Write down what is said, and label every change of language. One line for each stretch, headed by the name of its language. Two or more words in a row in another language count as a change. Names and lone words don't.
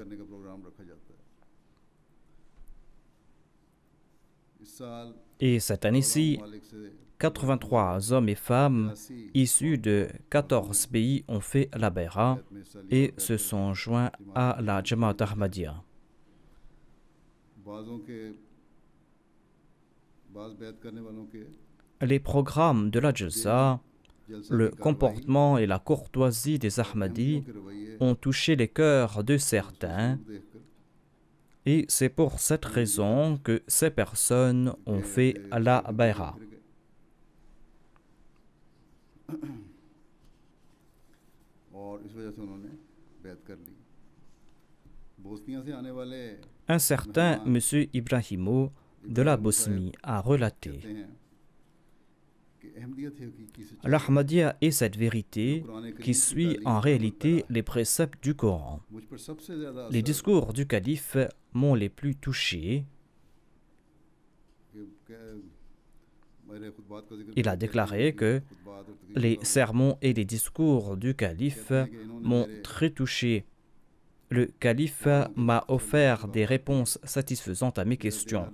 Urdu: کرنے کا پروگرام رکھا جاتا ہے. اس سال
French: Et cette année-ci,
Urdu: مالک سے
French: 83 hommes et femmes 80 issus de 14 pays ont fait la Bayra
Urdu: میں حصہ لیا.
French: et se sont joints à la Jamaat Ahmadiyya.
Urdu: بعضوں کے بعض بیعت کرنے والوں کے
French: Les programmes de la Jalsa,
Urdu: जलसा
French: le
Urdu: کی کارروائی
French: comportement et la courtoisie des Ahmadis
Urdu: کے رویے
French: ont touché les cœurs de certains.
Urdu: देखकर
French: Et c'est pour cette raison que ces personnes ont fait la Bayra.
Urdu: پھر گئے. اور اس وجہ سے انہوں نے بیعت کر لی. بوسنیا سے آنے والے
French: Un certain M. Ibrahimo de la Bosnie a relaté
Urdu: کہتے ہیں کہ احمدیت حقیقی سے
French: l'Ahmadiyya est cette vérité qui suit en réalité les préceptes du Coran.
Urdu: مجھ پر سب سے زیادہ
French: Les
Urdu: असर
French: discours du calife m'ont les plus touché.
Urdu: कि
French: Il a déclaré que les sermons et les discours du calife m'ont très touché. Le calife m'a offert des réponses satisfaisantes à mes questions.